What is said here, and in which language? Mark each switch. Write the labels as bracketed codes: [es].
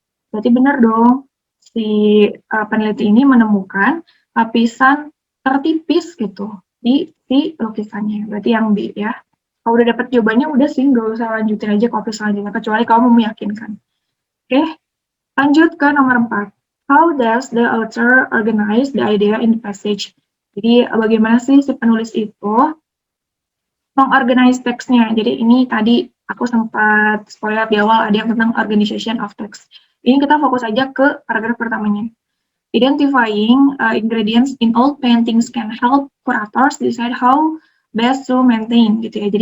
[id] Berarti benar dong, si peneliti ini menemukan lapisan tertipis gitu di si lukisannya. Berarti yang B ya. Kalau udah dapat jawabannya, udah sih nggak usah lanjutin aja ke opsi selanjutnya, kecuali kamu meyakinkan. Oke, lanjut ke nomor 4. [en] How does the author organize the idea in the passage? [id] Jadi, bagaimana sih si penulis itu mengorganize teksnya? Jadi, ini tadi aku sempat spoiler di awal, ada yang tentang [en] organization of text. [id] Ini kita fokus aja ke paragraf pertamanya. [en] Identifying ingredients in old paintings can help curators decide how best to maintain [id] gitu ya.